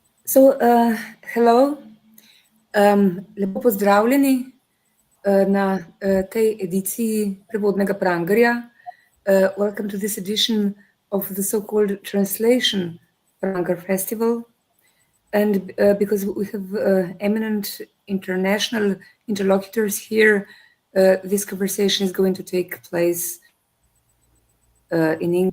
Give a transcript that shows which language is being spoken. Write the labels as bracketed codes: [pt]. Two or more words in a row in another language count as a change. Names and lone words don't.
[sl] Hello, lepo pozdravljeni na tej ediciji Prevodnega Prangerja. [en] Welcome to this edition of the so-called Translation Pranger Festival. And because we have eminent international interlocutors here, this conversation is going to take place in English.